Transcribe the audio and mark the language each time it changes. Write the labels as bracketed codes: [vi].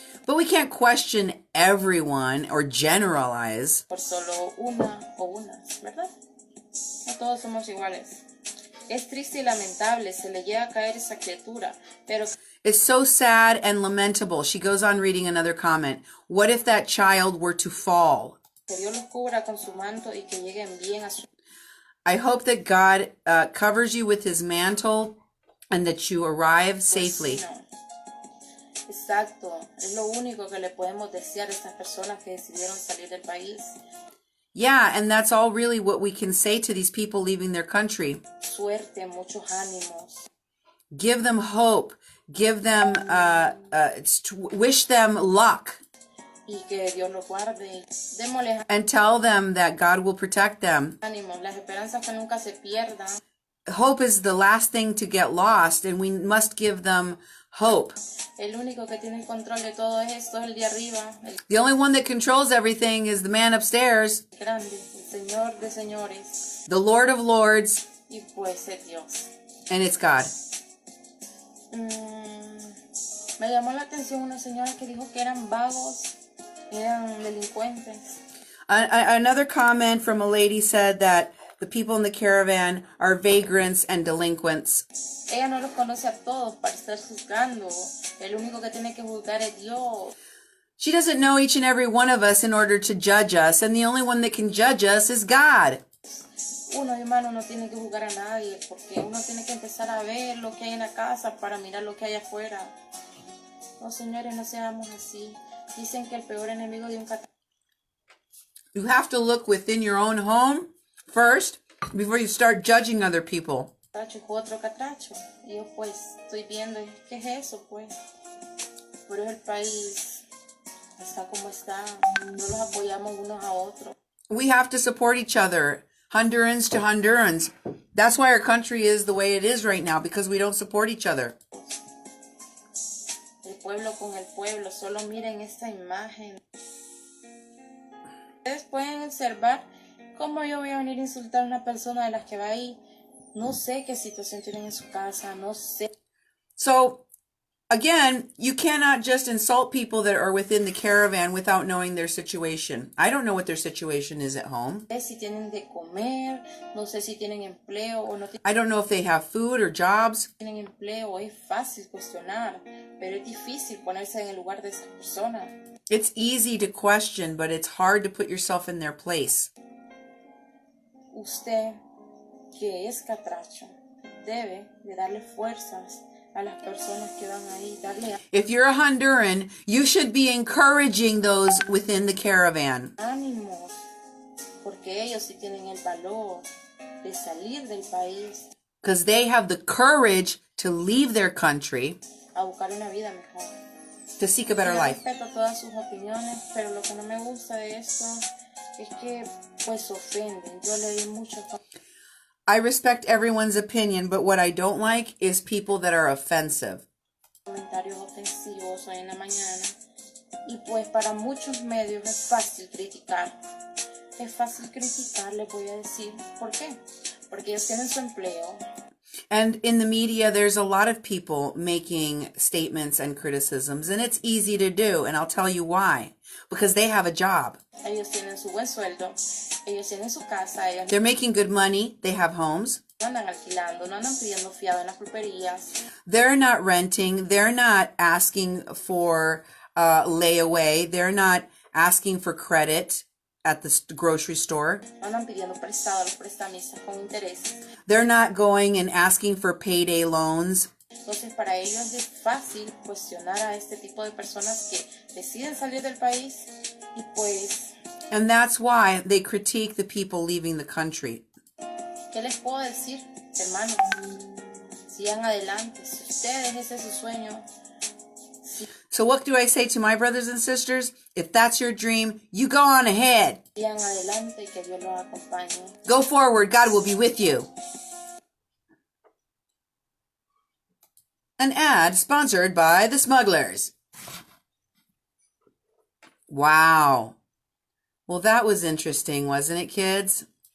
[en] But we can't question everyone or generalize. [es] por solo una o unas, ¿verdad? No todos somos iguales. Es triste y lamentable, se le llega a caer esa criatura, pero [en] It's so sad and lamentable. She goes on reading another comment. What if that child were to fall? [es] que Dios los cubra con su manto y que lleguen bien a su [en] I hope that God covers you with his mantle and that you arrive safely. [es] destino. Exacto, es lo único que le podemos desear a estas personas que decidieron salir del país. [en] Yeah, and that's all really what we can say to these people leaving their country. [es] Suerte, muchos ánimos. [en] Give them hope. Give them, wish them luck. [es] Y que Dios los guarde. Démosles [en] And tell them that God will protect them. [es] ánimos, las esperanzas que nunca se pierdan. [en] Hope is the last thing to get lost, and we must give them hope. [es] El único que tiene el control de todo esto es el de arriba, el [en] The only one that controls everything is the man upstairs, [es] grande, el Señor de señores. [en] the Lord of Lords, [es] Y pues es Dios. [en] and it's God. [es] Me llamó la atención una señora que dijo que eran vagos, eran delincuentes. [en] Another comment from a lady said that the people in the caravan are vagrants and delinquents. [es] Ella no los conoce a todos para estar juzgando. El único que tiene que juzgar es Dios. [en] She doesn't know each and every one of us in order to judge us, and the only one that can judge us is God. [es] Uno, hermano, no tiene que juzgar a nadie, porque uno tiene que empezar a ver lo que hay en la casa para mirar lo que hay afuera. No, señores, no seamos así. Dicen que el peor enemigo de un catálogo [en] You have to look within your own home first before you start judging other people. [es] es otro catracho. Y yo pues estoy viendo, ¿qué es eso pues? Pero el país está como está. No los apoyamos unos a otros. [en] We have to support each other, Hondurans to Hondurans. That's why our country is the way it is right now, because we don't support each other. [es] El pueblo con el pueblo, solo miren esta imagen. Ustedes pueden observar cómo yo voy a venir a insultar a una persona de las que va ahí. No sé qué situación tienen en su casa, no sé. [en] So, again, you cannot just insult people that are within the caravan without knowing their situation. I don't know what their situation is at home. [es] No sé si tienen de comer, no sé si tienen empleo o no [en] I don't know if they have food or jobs. [es] tienen empleo. Es fácil cuestionar, pero es difícil ponerse en el lugar de esa persona. [en] It's easy to question, but it's hard to put yourself in their place. [es] Usted, que es catracho, debe de darle fuerzas a las personas que van ahí, darle [en] If you're a Honduran, you should be encouraging those within the caravan. [es] ánimos. porque ellos sí tienen el valor de salir del país [en] because they have the courage to leave their country [es] a buscar una vida mejor. [en] to seek a better [es] Yo [en] life. [es] respeto todas sus opiniones, pero lo que no me gusta de esto es que pues ofenden. Yo leí muchos [en] I respect everyone's opinion, but what I don't like is people that are offensive. [es] comentarios ofensivos hoy en la mañana. Y pues para muchos medios es fácil criticar. Es fácil criticar, les voy a decir. ¿Por qué? Porque ellos tienen su empleo. [en] And in the media, there's a lot of people making statements and criticisms, and it's easy to do, and I'll tell you why. Because they have a job. [es] Ellos tienen su buen sueldo, ellos tienen su casa, ellos [en] They're making good money, they have homes. [es] no andan alquilando, no andan pidiendo fiado en las pulperías. [en] They're not renting, they're not asking for layaway, they're not asking for credit at the grocery store. [es] No andan pidiendo prestado a los prestamistas con intereses. [en] They're not going and asking for payday loans. [es] Entonces para ellos es fácil cuestionar a este tipo de personas que deciden salir del país y pues, [en] And that's why they critique the people leaving the country. [es] ¿qué les puedo decir, hermanos? Sigan adelante, si ustedes ese es su sueño. [en] So what do I say to my brothers and sisters? If that's your dream, you go on ahead. [es] Sigan adelante y que Dios los acompañe. [en] Go forward, God will be with you. An ad sponsored by the smugglers. Wow. Well, that was interesting, wasn't it, kids?